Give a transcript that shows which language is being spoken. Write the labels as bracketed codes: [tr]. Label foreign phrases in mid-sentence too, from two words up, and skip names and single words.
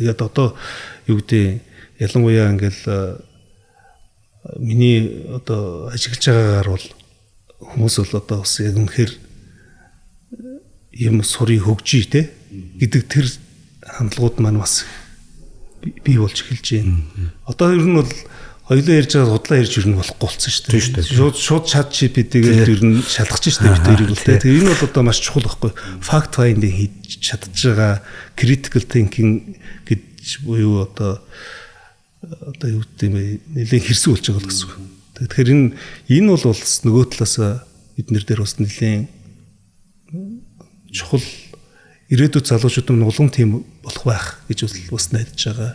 [mn] Тэгээд одоо юу гэдэг ялангуяа ингээл миний одоо ажиглаж байгаагаар бол хүмүүс бол одоо бас яг үнэхээр юм сурыг хөгжиж те гэдэг тэр хандлагууд маань бас бий болж эхэлж байна. Одоо ер нь бол хоёулаа ярьж байгаа худлаа ярьж ер нь болохгүй болсон шүү дээ. Шууд чат GPT-гээр ер нь шалгаж шүү дээ бид хоёрыг бол те. Тэгээ энэ бол одоо маш чухал байхгүй. [en] Fact finding [mn] хийж чадж байгаа [en] critical thinking [mn] гэж буюу одоо юу гэдэг юм бэ? Нэлээд хэрсүү болж байгаа л гэсэн үг. Тэгэхээр энэ бол нөгөө талаас бид нэр дээр бас нэлээд чухал ирээдүйд залуучууд нь улам тийм болох байх гэж бас найдаж байгаа.